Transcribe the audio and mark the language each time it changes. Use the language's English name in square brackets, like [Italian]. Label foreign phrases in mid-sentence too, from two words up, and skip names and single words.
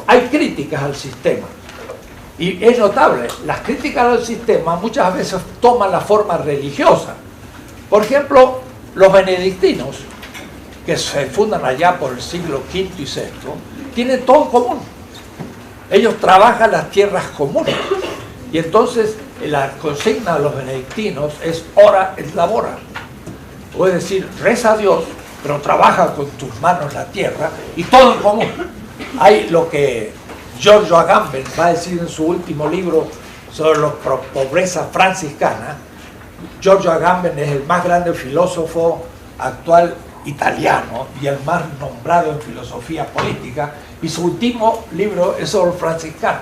[Spanish] Hay críticas al sistema, y es notable, las críticas al sistema muchas veces toman la forma religiosa. Por ejemplo, los benedictinos, que se fundan allá por el siglo V y VI, tienen todo en común. Ellos trabajan las tierras comunes, y entonces la consigna de los benedictinos es [Latin] ora et labora. [Spanish] Es decir, reza a Dios, pero trabaja con tus manos la tierra, y todo en común. Hay lo que Giorgio Agamben va a decir en su último libro sobre la pobreza franciscana. Giorgio Agamben es el más grande filósofo actual italiano y el más nombrado en filosofía política, y su último libro es sobre los franciscanos.